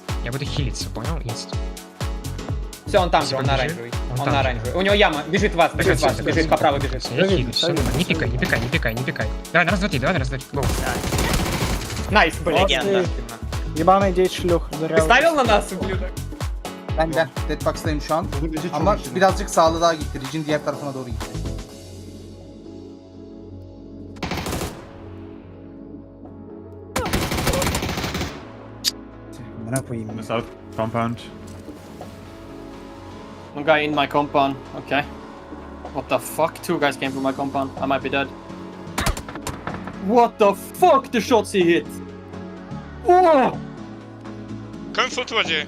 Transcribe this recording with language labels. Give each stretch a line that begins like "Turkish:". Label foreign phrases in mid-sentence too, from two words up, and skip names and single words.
Russian: я буду хилиться, понял? Инст. Все, он там же, он на Бежит. оранжевый. Он Он там на же. оранжевый. У него яма, бежит вас, бежит по правой бежит. Я хилюсь, все нормально. Не пикай, не пикай, не пикай, не пикай. Давай, на раз, два, три, давай, на раз, два, три. Гоу. Найс, блядь. Легенда. Ебаный деть шлюх. Ты ставил на нас, ублюдок?
Turkish: Ben de Deadbox'tayım şu an. Ama birazcık sağlı daha gitti. Ridge'in diğer tarafına doğru gitti. Bana koyayım.
English: South compound. One guy in my compound. Okay. What the fuck? Two guys came from my compound. I might be dead. What the fuck? The shots he hit. Oh! Coming full towards you.